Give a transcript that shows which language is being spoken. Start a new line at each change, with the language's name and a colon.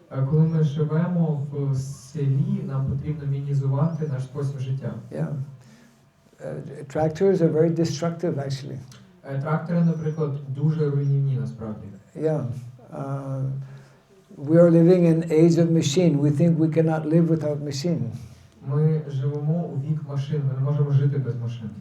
Ukrainian: Коли ми живемо в селі, нам потрібно мінімізувати наш спосіб життя.
English: Yeah. Tractors are very destructive, actually.
Ukrainian: Трактори, наприклад, дуже руйнівні насправді.
English: Yeah. We are living in age of machine. We think we cannot live without machine.
Ukrainian: Ми живемо у вік машин, ми не можемо жити без машин.